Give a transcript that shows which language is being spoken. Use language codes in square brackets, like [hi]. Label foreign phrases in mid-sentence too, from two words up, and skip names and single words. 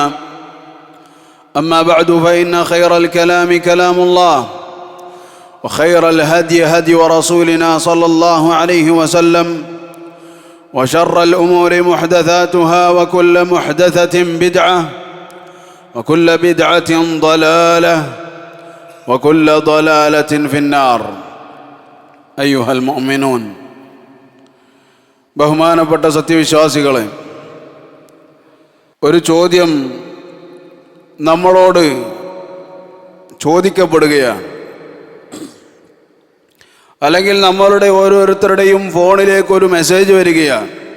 [ar] أما بعد فإن خير الكلام كلام الله وخير الهدي هدي رسولنا صلى الله عليه وسلم وشر الأمور محدثاتها وكل محدثة بدعة وكل بدعة ضلالة وكل ضلالة في النار. أيها المؤمنون, [ml] ബഹുമാനപ്പെട്ട സത്യവിശ്വാസികളെ, ഒരു ചോദ്യം നമ്മളോട് ചോദിക്കപ്പെടുകയാണ്. അല്ലെങ്കിൽ നമ്മളുടെ ഓരോരുത്തരുടെയും ഫോണിലേക്ക് ഒരു മെസ്സേജ് വരികയാണ്.